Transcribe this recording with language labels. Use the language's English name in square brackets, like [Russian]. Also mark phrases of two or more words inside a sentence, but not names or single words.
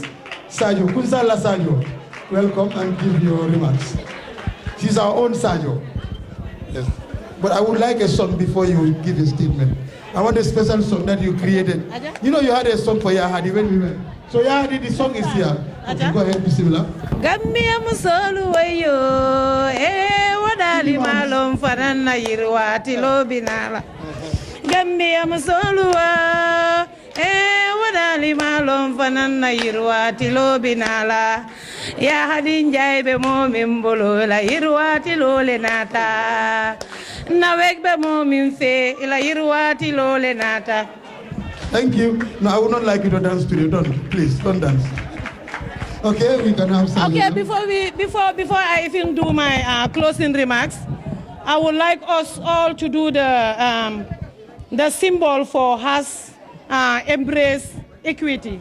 [English] Sergio, Kunsala Sergio, welcome and give your remarks. She's our own Sergio. Yes. But I would like a song before you give a statement. I want a special song that you created. You know you had a song for Yahadi when we went. So Yahadi, the song is here. Okay, go ahead, Bismillah. [Mandingo] Gambia musolu wayo wadali malum farana yirwati lobinala. Gambia musolu wadali malum farana yirwati lobinala. Ya hadin jaibe mo Mbolo la yirwati lole nata. Nawec be mo minfe la yirwati lole nata. [English] Thank you. No, I would not like you to dance today. Don't, please, don't dance. Okay, we can have some. Okay, before I even do my closing remarks, I would like us all to do the symbol for has embrace equity.